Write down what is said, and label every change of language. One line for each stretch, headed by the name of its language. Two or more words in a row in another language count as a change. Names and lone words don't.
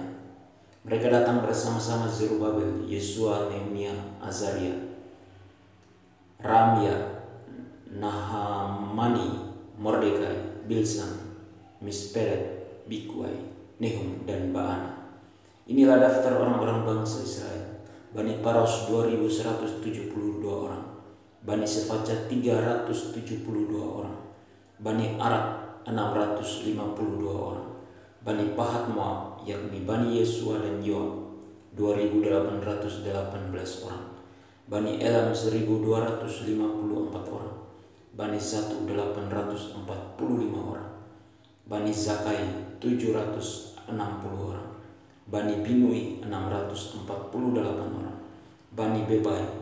Indonesian: Mereka datang bersama-sama Zerubabel, Yesua, Nehemia, Azaria, Ramya, Nahamani, Mordekai, Bilsan, Misperet, Bikwai, Nehum, dan Baana. Inilah daftar orang-orang bangsa Israel. Bani Paros 2172 orang, Bani Sefaca 372 orang, Bani Arak 652 orang, Bani Pahat Moab yakni Bani Yesua dan Yoab 2818 orang, Bani Elam 1254 orang, Bani Zatu 845 orang, Bani Zakai 760 orang, Bani Binui 648 orang, Bani Bebai